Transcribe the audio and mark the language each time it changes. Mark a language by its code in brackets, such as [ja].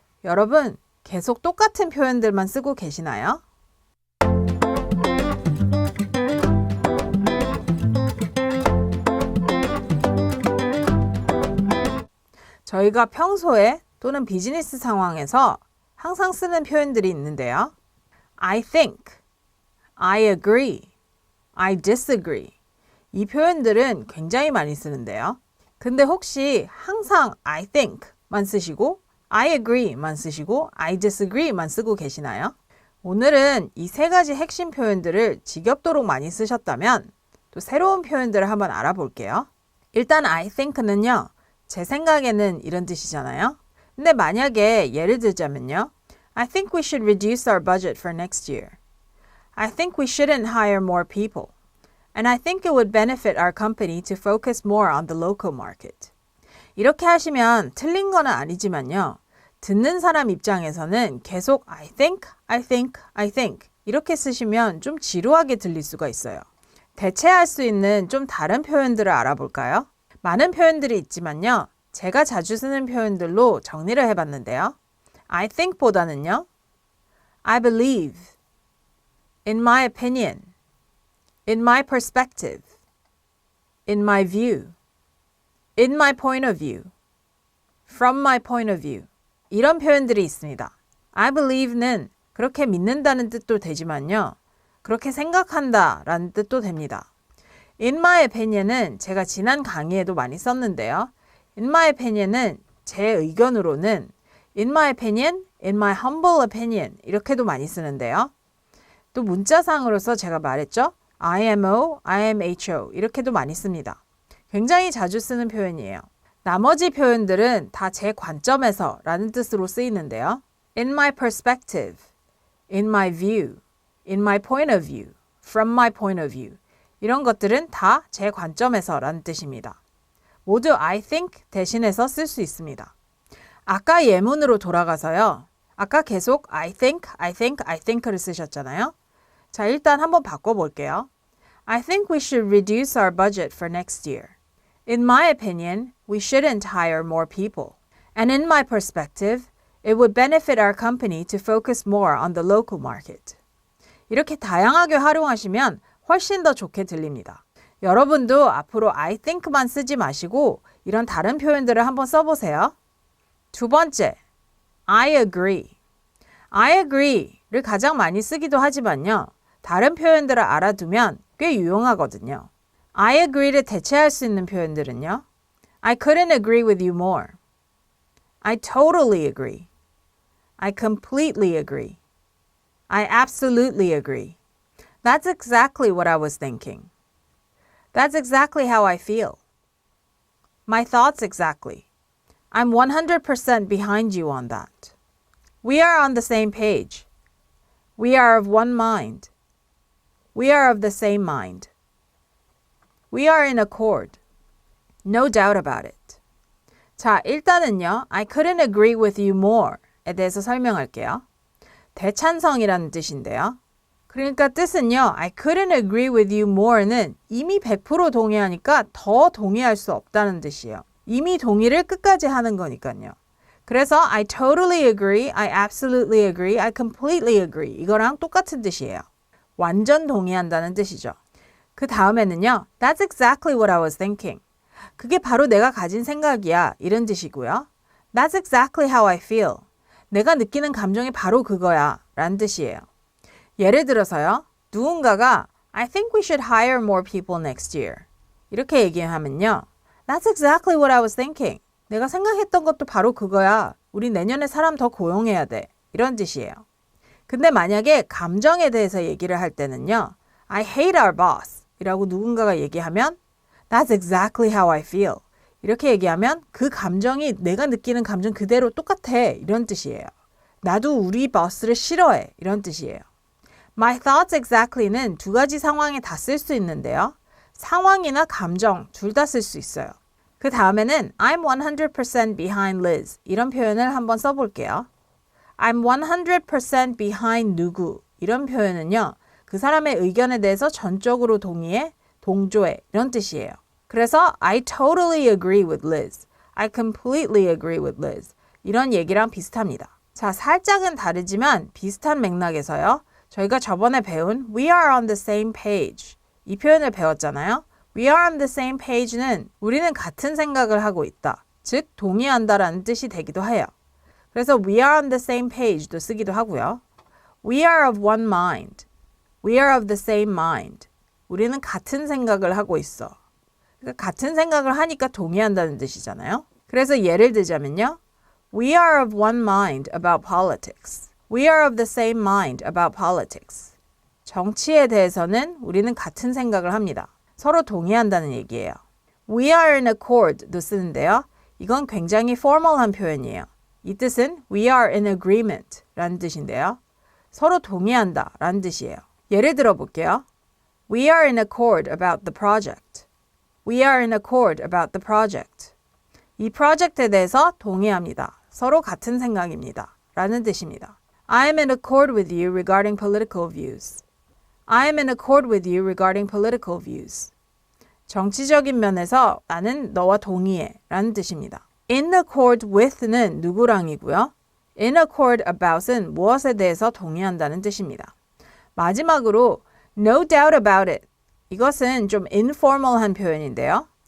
[ko] 여러분, 계속 똑같은 표현들만 쓰고 계시나요? 저희가 평소에 또는 비즈니스 상황에서 항상 쓰는 표현들이 있는데요. [en] I think, I agree, I disagree. [ko] 이 표현들은 굉장히 많이 쓰는데요. 근데 혹시 항상 [en] I think [ko] 만 쓰시고 [en] I agree [ko] 만 쓰시고 [en] I disagree [ko] 만 쓰고 계시나요? 오늘은 이 세 가지 핵심 표현들을 지겹도록 많이 쓰셨다면 또 새로운 표현들을 한번 알아볼게요. 일단 I think는요. 제 생각에는 이런 뜻이잖아요. 근데 만약에 예를 들자면요. [en] I think we should reduce our budget for next year. I think we shouldn't hire more people. And I think it would benefit our company to focus more on the local market. [ko] 이렇게 하시면 틀린 건 아니지만요. 듣는 사람 입장에서는 계속 [en] I think, I think, I think [ko] 이렇게 쓰시면 좀 지루하게 들릴 수가 있어요. 대체할 수 있는 좀 다른 표현들을 알아볼까요? 많은 표현들이 있지만요. 제가 자주 쓰는 표현들로 정리를 해봤는데요. [en] I think보다는요. I believe, in my opinion, in my perspective, in my view, in my point of view, from my point of view [ko] 이런 표현들이 있습니다. [en] I believe [ko] 는 그렇게 믿는다는 뜻도 되지만요. 그렇게 생각한다 라는 뜻도 됩니다. [en] In my opinion [ko] 은 제가 지난 강의에도 많이 썼는데요. [en] In my opinion은 [ko] 제 의견으로는 [en] In my opinion, in my humble opinion [ko] 이렇게도 많이 쓰는데요. 또 문자상으로서 제가 말했죠. IMO, IMHO 이렇게도 많이 씁니다. 굉장히 자주 쓰는 표현이에요. 나머지 표현들은 다 제 관점에서 라는 뜻으로 쓰이는데요. [en] In my perspective, in my view, in my point of view, from my point of view [ko] 이런 것들은 다 제 관점에서 라는 뜻입니다. 모두 [en] I think [ko] 대신해서 쓸 수 있습니다. 아까 예문으로 돌아가서요. 아까 계속 [en] I think, I think, I think [ko] 를 쓰셨잖아요. 자, 일단 한번 바꿔볼게요. [en] I think we should reduce our budget for next year. In my opinion, we shouldn't hire more people. And in my perspective, it would benefit our company to focus more on the local market. [ko] 이렇게 다양하게 활용하시면 훨씬 더 좋게 들립니다. 여러분도 앞으로 [en] I think [ko] 만 쓰지 마시고 이런 다른 표현들을 한번 써보세요. 두 번째, [en] I agree. I agree [ko] 를 가장 많이 쓰기도 하지만요. 다른 표현들을 알아두면 꽤 유용하거든요. [en] I agree [ko] 를 대체할 수 있는 표현들은요. [en] I couldn't agree with you more. I totally agree. I completely agree. I absolutely agree. That's exactly what I was thinking. That's exactly how I feel. My thoughts exactly. I'm 100% behind you on that. We are on the same page. We are of one mind. We are of the same mind. We are in accord. No doubt about it. [ko] 자, 일단은요. [en] I couldn't agree with you more [ko] 에 대해서 설명할게요. 대찬성이라는 뜻인데요. 그러니까 뜻은요. [en] I couldn't agree with you more [ko] 는 이미 100% 동의하니까 더 동의할 수 없다는 뜻이에요. 이미 동의를 끝까지 하는 거니까요. [en] 그래서 I totally agree, I absolutely agree, I completely agree [ko] 이거랑 똑같은 뜻이에요. 완전 동의한다는 뜻이죠. 그 다음에는요. [en] That's exactly what I was thinking. [ko] 그게 바로 내가 가진 생각이야 이런 뜻이고요. [en] That's exactly how I feel. [ko] 내가 느끼는 감정이 바로 그거야 라는 뜻이에요. 예를 들어서요. [en] 누군가가 I think we should hire more people next year. [ko] 이렇게 얘기하면요. [en] That's exactly what I was thinking. [ko] 내가 생각했던 것도 바로 그거야. 우리 내년에 사람 더 고용해야 돼. 이런 뜻이에요. 근데 만약에 감정에 대해서 얘기를 할 때는요. [en] I hate our boss [ko] 이라고 누군가가 얘기하면 [en] That's exactly how I feel. [ko] 이렇게 얘기하면 그 감정이 내가 느끼는 감정 그대로 똑같아. 이런 뜻이에요. 나도 우리 보스를 싫어해. 이런 뜻이에요. [en] My thoughts exactly [ko] 는 두 가지 상황에 다 쓸 수 있는데요. 상황이나 감정 둘 다 쓸 수 있어요. 그 다음에는 [en] I'm 100% behind Liz [ko] 이런 표현을 한번 써볼게요. [en] I'm 100% behind [ko] 누구 이런 표현은요. 그 사람의 의견에 대해서 전적으로 동의해, 동조해 이런 뜻이에요. 그래서 [en] I totally agree with Liz. [ko] I completely agree with Liz. 이런 얘기랑 비슷합니다. 자, 살짝은 다르지만 비슷한 맥락에서요. 저희가 저번에 배운 [en] We are on the same page [ko] 이 표현을 배웠잖아요. [en] We are on the same page는 [ko] 우리는 같은 생각을 하고 있다. 즉 동의한다라는 뜻이 되기도 해요. 그래서 [en] We are on the same page [ko] 도 쓰기도 하고요. [en] We are of one mind. We are of the same mind. [ko] 우리는 같은 생각을 하고 있어. 그러니까 같은 생각을 하니까 동의한다는 뜻이잖아요. 그래서 예를 들자면요. [en] We are of one mind about politics. We are of the same mind about politics. [ko] 정치에 대해서는 우리는 같은 생각을 합니다. 서로 동의한다는 얘기예요. [en] We are in accord [ko] 도 쓰는데요. 이건 굉장히 formal한 표현이에요. 이 뜻은 [en] we are in agreement [ko] 라는 뜻인데요. 서로 동의한다 라는 뜻이에요. 예를 들어 볼게요. [en] We are in accord about the project. We are in accord about the project. [ko] 이 프로젝트에 대해서 동의합니다. 서로 같은 생각입니다. 라는 뜻입니다. [en] I am in accord with you regarding political views. I am in accord with you regarding political views. [ko] 정치적인 면에서 나는 너와 동의해 라는 뜻입니다. [en] In accord with [ko] 는 누구랑이고요. [en] In accord about [ko] 은 무엇에 대해서 동의한다는 뜻입니다. 마지막으로 [en] no doubt about it. [ko] 이것은 좀 informal한 표현인데요.